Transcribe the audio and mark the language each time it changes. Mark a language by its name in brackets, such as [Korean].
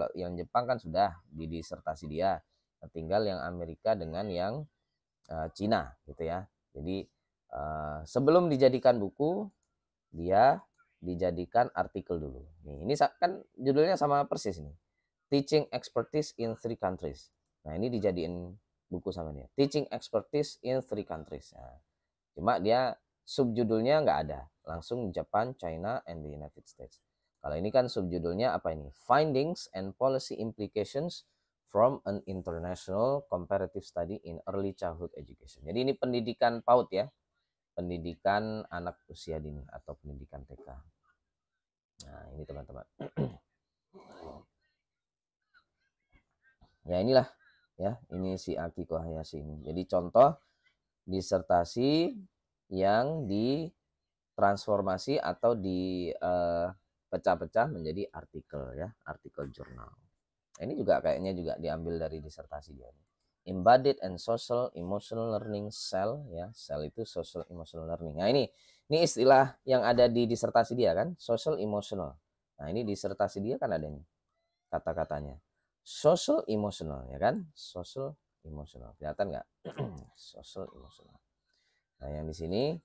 [Indonesian] Kalau yang Jepang kan sudah di disertasi dia, tinggal yang Amerika dengan yang Cina gitu ya. Jadi sebelum dijadikan buku dia dijadikan artikel dulu. Ini kan judulnya sama persis ini. [English] Teaching Expertise in Three Countries. [Indonesian] Nah, ini dijadiin buku sama dia. [English] Teaching Expertise in Three Countries. [Indonesian] Nah, cuma dia subjudulnya nggak ada. [English] Langsung Japan, China, and the United States. [Indonesian] Kalau ini kan subjudulnya apa ini? [English] Findings and Policy Implications from an International Comparative Study in Early Childhood Education. [Indonesian] Jadi ini pendidikan PAUD ya. Pendidikan anak usia dini atau pendidikan TK. Nah, ini teman-teman. Ya, inilah ya, ini si Akiko Hayashi ini. Jadi contoh disertasi yang ditransformasi atau dipecah-pecah menjadi artikel ya, artikel jurnal. Ini juga kayaknya juga diambil dari disertasi dia. [English] Embodied and Social Emotional Learning Cell ya, cell itu social emotional learning. [Indonesian] Nah, ini istilah yang ada di disertasi dia kan, social emotional. Nah, ini disertasi dia kan ada nih kata-katanya. Social emotional ya kan, social emotional. Kelihatan nggak? Social emotional. Nah, yang di sini